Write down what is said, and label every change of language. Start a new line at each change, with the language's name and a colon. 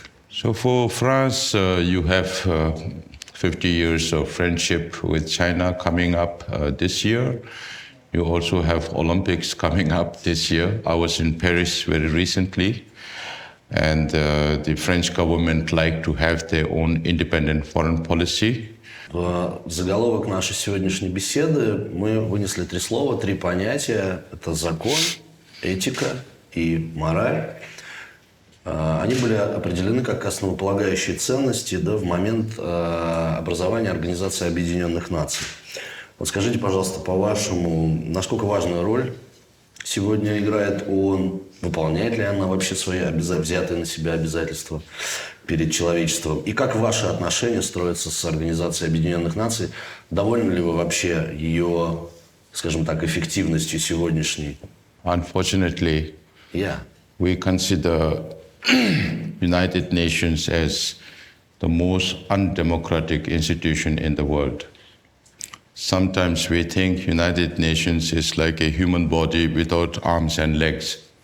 English: So for France, you have 50 years of friendship with China coming up this year. You also have Olympics coming up this year. I was in Paris very recently, and the French government like to have their own independent foreign policy.
Russian: В заголовок нашей сегодняшней беседы мы вынесли 3 слова, 3 понятия. Это закон, этика и мораль. Они были определены как основополагающие ценности, да, в момент образования Организации Объединенных Наций. Вот скажите, пожалуйста, по-вашему, насколько важную роль сегодня играет ООН? Выполняет ли она вообще свои взятые на себя обязательства перед человечеством? И как ваши отношения строятся с Организацией Объединенных Наций? Довольны ли вы вообще ее, скажем так, эффективностью сегодняшней?
English: Unfortunately, we consider United Nations as the most undemocratic institution in the world. Sometimes we think United Nations is like a human body without arms and legs.